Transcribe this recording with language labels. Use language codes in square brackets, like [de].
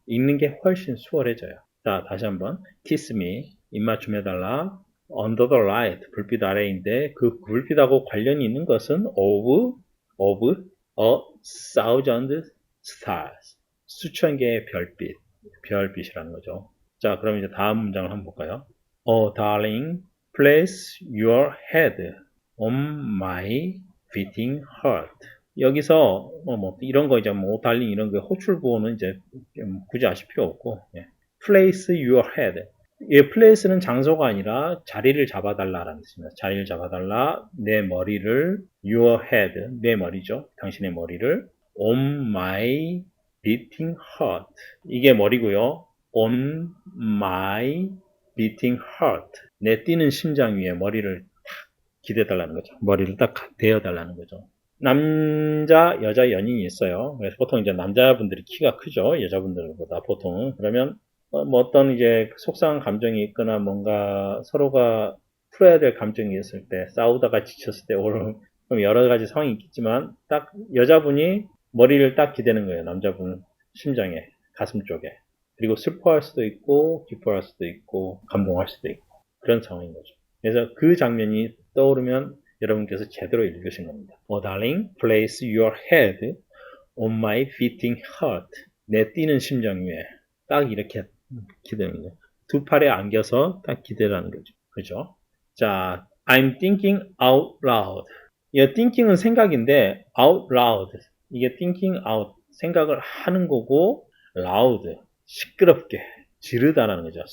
[ko] 읽는 게 훨씬 수월해져요. 자, 다시 한번. kiss me, 입맞춤해달라. under the light, 불빛 아래인데 그 불빛하고 관련이 있는 것은 of a thousand stars. 수천 개의 별빛이라는 거죠. 자, 그럼 이제 다음 문장을 한번 볼까요? [en] Oh, darling, place your head on my beating heart. [ko] 여기서 이런 거 이제 달링 이런 거 호출부호는 이제 굳이 아실 필요 없고, 예. [en] place your head. [ko] 이 place는 장소가 아니라 자리를 잡아달라라는 뜻입니다. 자리를 잡아달라. 내 머리를 your head, 내 머리죠. 당신의 머리를 [en] on my beating heart. 이게 머리고요. on my beating heart. [ko] 내 뛰는 심장 위에 머리를 기대달라는 거죠. 머리를 딱 대어달라는 거죠. 남자, 여자 연인이 있어요. 그래서 보통 이제 남자분들이 키가 크죠. 여자분들보다 보통은. 그러면 어떤 이제 속상한 감정이 있거나 뭔가 서로가 풀어야 될 감정이 있을 때, 싸우다가 지쳤을 때, 그럼 여러 가지 상황이 있겠지만, 딱 여자분이 머리를 딱 기대는 거예요. 남자분 심장에, 가슴 쪽에. 그리고 슬퍼할 수도 있고, 기뻐할 수도 있고, 감동할 수도 있고, 그런 상황인 거죠. 그래서 그 장면이 떠오르면 여러분께서 제대로 읽으신 겁니다. [en] Oh, darling, place your head on my beating heart. [ko] 내 뛰는 심장 위에 딱 이렇게 기대는 거예요. 두 팔에 안겨서 딱 기대라는 거죠. [en] 그죠? 자, I'm thinking out loud. [ko] 이 thinking은 생각인데 out loud. 이게 thinking out, 생각을 하는 거고 loud, 시끄럽게 지르다라는 거죠.